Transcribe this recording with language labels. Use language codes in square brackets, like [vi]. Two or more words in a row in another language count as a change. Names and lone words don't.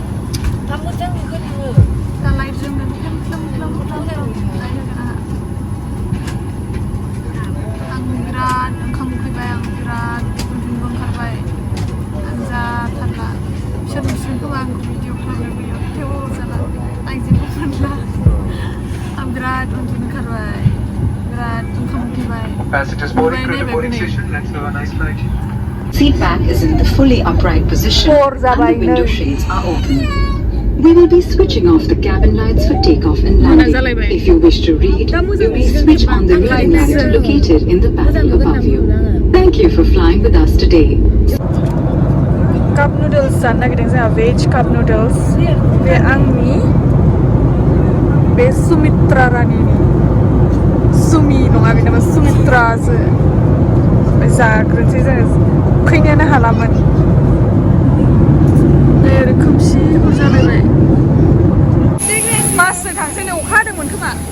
[brx] दा लाइट जोंनो आं बिराद ओंखाम उखैबाय आं बिराद उन्दुनोबो ओंखारबाय आं जाथारला बिसोर नुसिगोन खोमा आंखौ भिडिअ खालामनो थेवबो जाला आं जेबो मोनला आं बिराद उन्दुनो ओंखारबाय बिराद ओंखाम उखैबाय [en] Seat back is in the fully upright position and the window shades are open. We will be switching off the cabin lights for takeoff and landing. If you wish to read, you may switch on the reading light located in the panel above you. Thank you for flying with us today. Cup noodles [brx] जानो नागिरदों जोंहा [en] veg cup noodles [brx] बे आंनि बे सुमित्रा रानिनि सुमि नङा बे नामा सुमित्रासो जाग्रोनोसै जोङो उखैनोनो हालामोन ओरै खोमसि हर जालायबाय बासजों थांसै नै अखा हादोंमोन खोमा